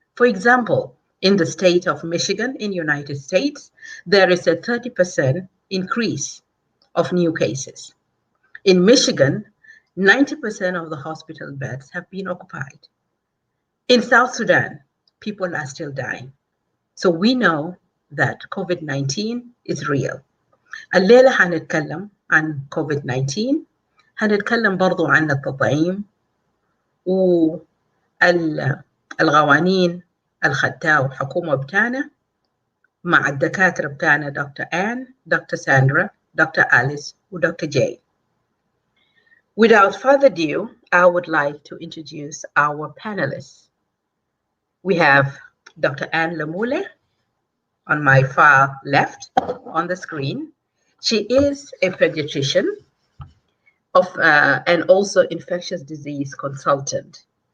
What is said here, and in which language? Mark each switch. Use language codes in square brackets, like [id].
[en] For example, in the state of Michigan in the United States, there is a 30% increase of new cases. In Michigan, 90% of the hospital beds have been occupied. In South Sudan, people are still dying. So we know that COVID-19 is real. [ar] الليلة هنتكلم عن COVID-19 هنتكلم برضو عن التطعيم والغوانين الخدتها والحكومة بتاعنا مع الدكاترة بتاعنا دكتور آن، دكتور ساندرا، دكتور أليس ودكتور جاي. [en] Without further ado, I would like to introduce our panelists. We have Dr. Anne Lamule on my far left on the screen. She is a pediatrician and also infectious disease consultant.